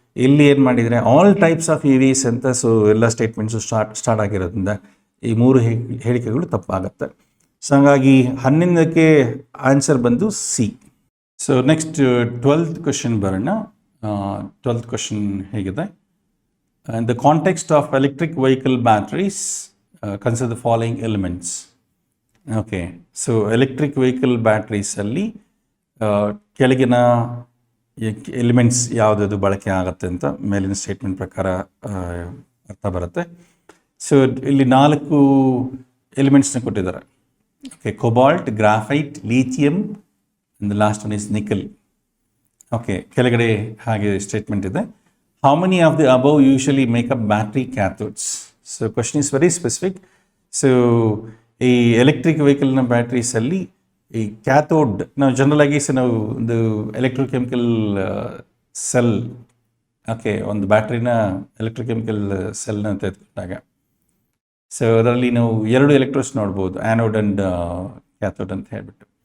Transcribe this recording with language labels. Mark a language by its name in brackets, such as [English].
[Kannada] ಇಲ್ಲಿ ಏನು ಮಾಡಿದರೆ [English] all types of ಇ ವಿಸ್ [Kannada] ಅಂತ ಸೊ ಎಲ್ಲ ಸ್ಟೇಟ್ಮೆಂಟ್ಸು ಸ್ಟಾರ್ಟ್ ಆಗಿರೋದ್ರಿಂದ ಈ 3 ಹೇಳಿಕೆಗಳು ತಪ್ಪಾಗುತ್ತೆ. ಸೊ ಹಾಗಾಗಿ 11ಕ್ಕೆ ಆನ್ಸರ್ ಬಂದು C. [English] So next 12th question ಬರೋಣ. 12th question ಹೇಗಿದೆ? In the context of electric vehicle batteries, consider the following elements. [Kannada] Okay, so electric vehicle batteries ಅಲ್ಲಿ ಕೆಳಗಿನ ಎಲಿಮೆಂಟ್ಸ್ ಯಾವುದಾದ್ರು ಬಳಕೆ ಆಗುತ್ತೆ ಅಂತ ಮೇಲಿನ ಸ್ಟೇಟ್ಮೆಂಟ್ ಪ್ರಕಾರ ಅರ್ಥ ಬರುತ್ತೆ. ಸೊ ಇಲ್ಲಿ 4 ಎಲಿಮೆಂಟ್ಸ್ನ ಕೊಟ್ಟಿದ್ದಾರೆ. [English] Okay, cobalt, graphite, lithium, and the last one is nickel. [Kannada] Okay, ಕೆಳಗಡೆ ಹಾಗೆ ಸ್ಟೇಟ್ಮೆಂಟ್ ಇದೆ. [English] How many of the above usually make up battery cathodes? So question is very specific. [Kannada] So ಈ ಎಲೆಕ್ಟ್ರಿಕ್ ವೆಹಿಕಲ್ನ ಬ್ಯಾಟ್ರೀಸಲ್ಲಿ ಈ ಕ್ಯಾಥೋಡ್ ನಾವು general ಆಗಿ ನಾವು ಒಂದು electrochemical cell, okay, ಒಂದು ಬ್ಯಾಟ್ರಿನ ಎಲೆಕ್ಟ್ರೋಕೆಮಿಕಲ್ ಸೆಲ್ನ ತೆಗೆದುಕೊಂಡಾಗ ಸೊ ಅದರಲ್ಲಿ ನಾವು 2 ಎಲೆಕ್ಟ್ರೋಡ್ಸ್ ನೋಡ್ಬೋದು, ಆ್ಯನೋಡ್ ಆ್ಯಂಡ್ ಕ್ಯಾಥೋಡ್ ಅಂತ ಹೇಳ್ಬಿಟ್ಟು.